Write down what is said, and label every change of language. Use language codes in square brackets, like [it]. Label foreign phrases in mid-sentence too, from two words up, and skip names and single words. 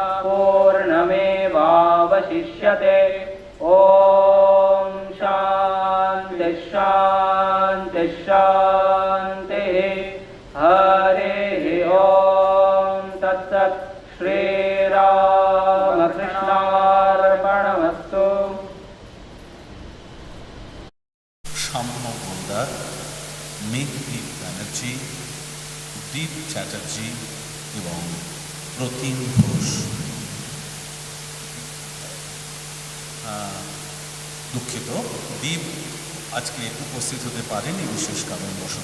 [sa] पूर्णमेवावशिष्यते ॐ शान्ति शान्ति शान्तिः हरिः ॐ तत्सत् श्रीरामकृष्णार्पणमस्तु। [bn] সাম্য গোলদার, মেঘদীপ ব্যানার্জি, দীপ চ্যাটার্জি এবং প্রতিম ঘোষ। দুঃখিত, দীপ আজকে উপস্থিত হতে পারেনি বিশেষ কারণবশত।